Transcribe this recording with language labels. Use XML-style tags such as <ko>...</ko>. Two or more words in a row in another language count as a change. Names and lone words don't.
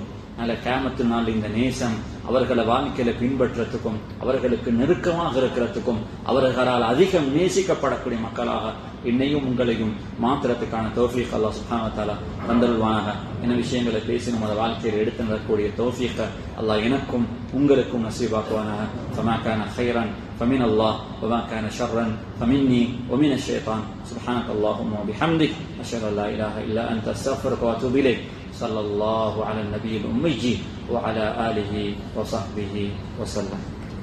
<ta>நல்ல கியாமத்து நாள் இந்த நேசம் அவர்களை வாழ்க்கையில பின்பற்றத்துக்கும் அவர்களுக்கு நெருக்கமாக இருக்கிறதுக்கும் அவர்களால் அதிகம் நேசிக்கப்படக்கூடிய மக்களாக என்னையும் உங்களையும் மாத்திரத்துக்கான தௌஃபீக்</ta> <ar>الله سبحانه وتعالى</ar> <ta>தந்தருள்வானாக. என்ன விஷயங்களை பேசினோம் அதை வாழ்க்கையில் எடுத்து நடக்கக்கூடிய தௌஃபீக் அல்லாஹ் எனக்கும் உங்களுக்கும் நசீபாக்குவானாக.</ta> <ar>فما كان خيرا فمن الله وما كان شرا فمني ومن الشيطان سبحانك اللهم وبحمدك أشهد أن لا إله إلا أنت أستغفرك وأتوب إليك. صلى الله على النبي الأمي وعلى آله وصحبه وسلم.</ar>